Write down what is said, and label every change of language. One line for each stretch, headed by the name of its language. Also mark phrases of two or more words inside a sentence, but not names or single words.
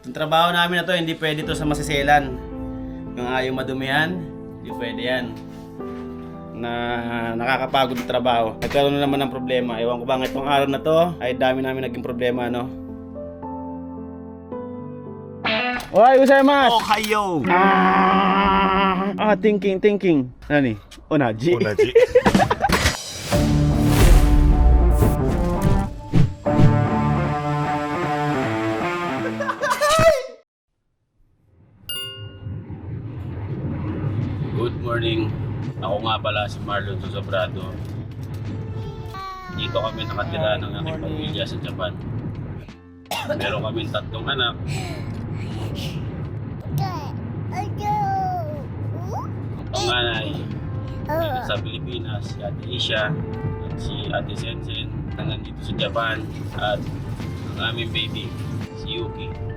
Filipino: Yung trabaho namin na to, hindi pwede to sa masiselan. Kung ayaw madumihan, hindi pwede yan. Na nakakapagod yung trabaho. Nagkaroon na naman ng problema. Ewan ko ba itong araw na to, ay dami namin naging problema, no? Oy,
Japanese: ございます! おはよう! Thinking. なに？おなじ. おなじ.
English: Good morning.
Filipino: Ako nga pala si Marlon Sobrado. Dito kami nakatira ng aking pamilya sa Japan. Meron kaming 3 anak. Ang panganay ay nasa Pilipinas, si Ate Isha at si Ate Sensen na nandito sa Japan, at ang aming baby, si Yuki.